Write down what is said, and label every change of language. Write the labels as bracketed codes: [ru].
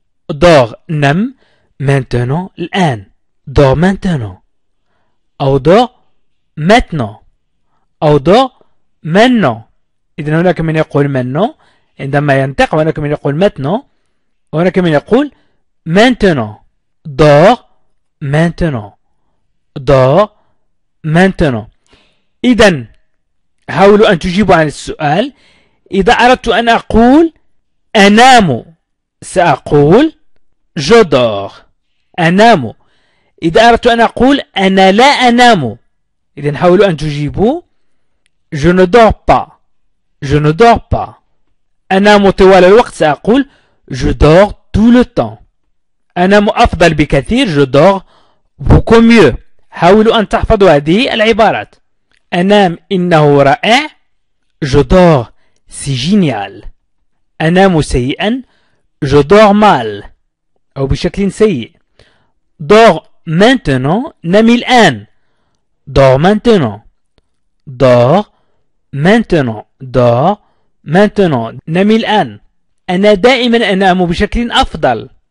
[fr] Dors [ar] نم [fr] maintenant [ar] الآن. [fr] Dors maintenant. [ar] أو [fr] dors maintenant. [ar] أو [fr] dors maintenant. [ar] إذن هناك من يقول maintenant عندما ينطق، وهناك من يقول maintenant، وهناك من يقول maintenant. [fr] Dors maintenant. Dors maintenant. [ar] إذن حاولوا أن تجيبوا عن السؤال. إذا أردت أن أقول أنام سأقول [fr] je dors. [ar] أنام. إذا أردت أن أقول أنا لا أنام، إذن حاولوا أن تجيبوا [fr] je ne dors pas. Je ne dors pas. [ar] أنام طوال الوقت سأقول [fr] je dors tout le temps. [ar] أنام أفضل بكثير. [fr] Je dors beaucoup mieux. [ar] حاولوا أن تحفظوا هذه العبارات. أنام إنه رائع. [fr] Je dors c'est génial. [ar] أنام سيئا. [fr] Je dors mal [ar] أو بشكل سيء. [fr] Dors maintenant [ar] نمي الآن. [fr] Dors maintenant. Dors maintenant. Dors maintenant [ar] نمي الآن. أنا دائما أنام بشكل أفضل.